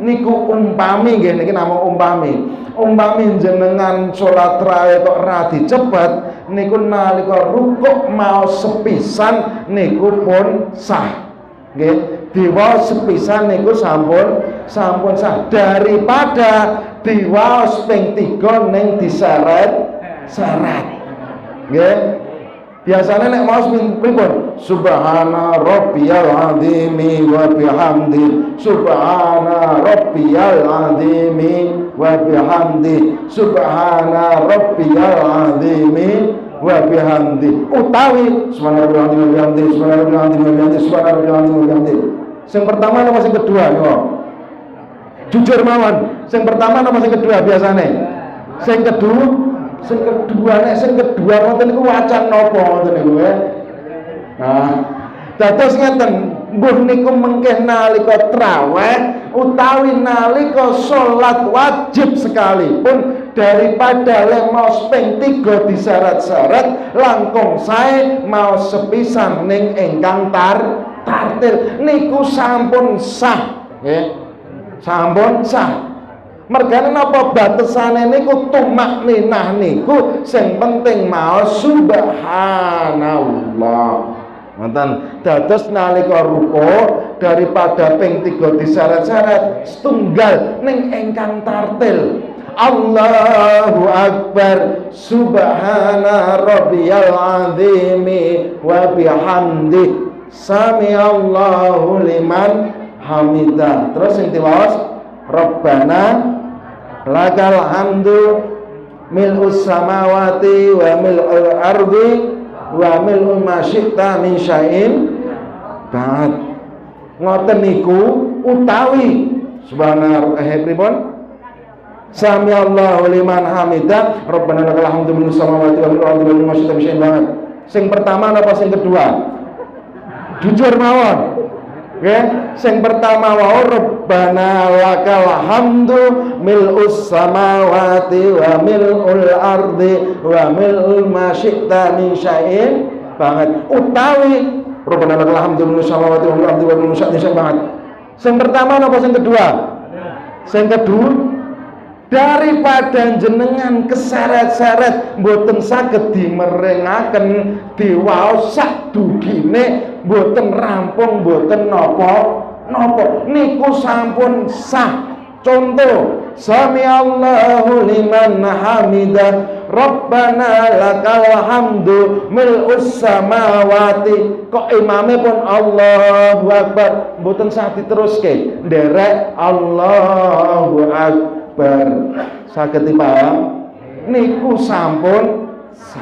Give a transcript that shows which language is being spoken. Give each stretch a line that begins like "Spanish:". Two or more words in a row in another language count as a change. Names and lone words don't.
Javanese: Niku umpami nggih niki namung umpami jenengan salat tarawih kok ra dicepet niku nalika rukuk maos sepisan niku pun sah. Nggih. Diwaos sepisan niku sampun sah daripada diwaos ping 3 ning diseret. Nggih. Biasane nek maos pripun?
Arabic: سبحان ربي العظيم وبحمده. سبحان ربي العظيم وبحمده. سبحان ربي العظيم وبحمده. Utawi سبحان الله وبحمده، سبحان الله وبحمده، سبحان الله وبحمده.
Javanese: Sing pertama napa sing kedua niku? Jujur mawon. Sing pertama napa sing kedua biasane? Sing kedua nek sing kedua ngoten niku wacan napa ngoten niku ya. Nah, dados ngeten, mbuh niku mengke nalika traweh utawi nalika salat wajib sekalipun, daripada lemos ping 3 disyarat-syarat langkung sae mau sepisan ning ingkang tartil niku sampun sah nggih, sampun sah. Mergane napa batesane niku tumakninah niku sing penting maos subhanallah. Ngoten. Dados nalika ruku daripada ping 3 disyarat-syarat setunggal ning ingkang tartil.
Arabic: الله أكبر سبحان ربي العظيم وبحمده سمع الله لمن حمده.
Javanese: Terus sing diwaos
Arabic: ربنا لك الحمد ملء السماوات وملء الأرض وملء ما شئت من شيء بعد.
Javanese: Ngoten niku utawi subhana pripun
Arabic: سمع الله لمن حمده ربنا لك الحمد ملء السماوات وملء الأرض وملء ما شئت من شيء بعد.
Javanese: Sing pertama napa sing kedua? Jujur mawon. Okay. Sing pertama wau
Arabic: ربنا لك الحمد ملء السماوات وملء الأرض وملء ما شئت من شيء banget. Utawi ربنا لك الحمد ملء السماوات وملء الأرض وملء ما شئت من شيء banget.
Javanese: Sing pertama napa sing kedua? Sing kedua daripada jenengan keseret-seret mboten saged dimerengaken diwaos sak dugine mboten rampung mboten napa niku sampun sah.
Arabic: Contoh سمع الله لمن حمده ربنا لك الحمد ملء السماوات,
Javanese: kok imame pun
Arabic: الله أكبر
Javanese: mboten sah diteruske nderek
Arabic: الله أكبر.
Javanese: Saged dipaham niku sampun sah.